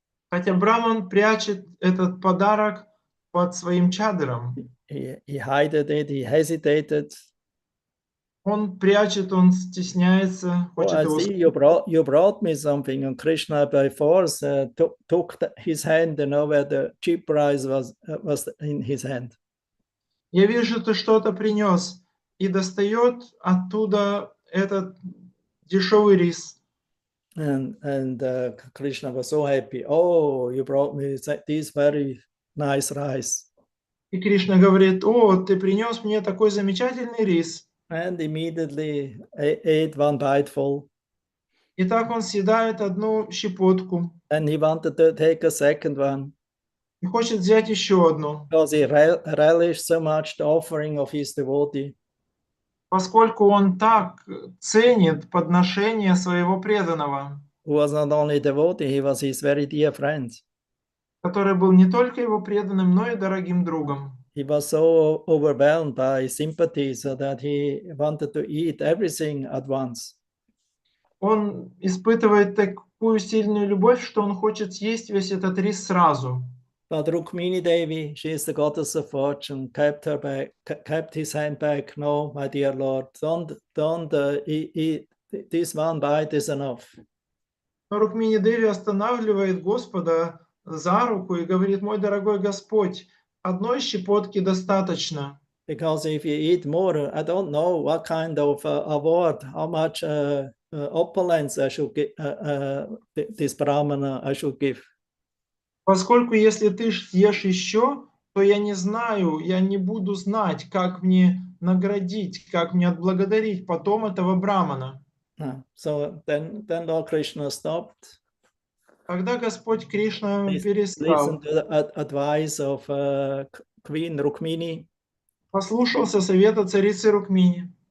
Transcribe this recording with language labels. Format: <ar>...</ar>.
<ru>Хотя Браман прячет этот подарок под своим чадром.</ru> <en>He hided it, he hesitated.</en> <ru>Он прячет, он стесняется, хочет его скрыть.</ru> <en>You brought me something, and Krishna by force took his hand, where the cheap price was in his hand.</en> <ru>Я вижу, ты что-то принес, и достает оттуда этот дешевый рис.</ru> <en>And Krishna was so happy. Oh, you brought me this very nice rice.</en> <ru>И Кришна говорит: о, ты принес мне такой замечательный рис.</ru> <en>And immediately ate one biteful.</en> <ru>И так он съедает одну щепотку.</ru> <en>And he wanted to take a second one.</en> <ru>И хочет взять еще одну.</ru> <en>Because he relished so much the offering of his devotee.</en> <ru>Поскольку он так ценит подношение своего преданного.</ru> <en>Who was not only devotee, he was his very dear friend.</en> <ru>который был не только его преданным, но и дорогим другом.</ru> <en>He was so overwhelmed by sympathy so that he wanted to eat everything at once.</en> <ru>Он испытывает такую сильную любовь, что он хочет съесть весь этот рис сразу.</ru> <en>But Rukmini Devi, she is the goddess of fortune, kept his hand back. No, my dear Lord, don't eat this one bite is enough.</en> <ru>Но Рукмини Деви останавливает Господа за руку и говорит: мой дорогой Господь, одной щепотки достаточно.</ru> <en>Because if you eat more, I don't know what kind of award, how much opulence I should give, this Brahmana I should give.</en> <ru>Поскольку если ты съешь еще, то я не знаю, я не буду знать, как мне наградить, как мне отблагодарить потом этого брамана.</ru> <en>So then Lord Krishna stopped.</en> <ru>Тогда Господь Кришна</ru> <en>Listen</en> <ru>перестал,</ru> <en>to the advice of Queen Rukmini.</en> <ru>послушался совета царицы Рукмини.</ru>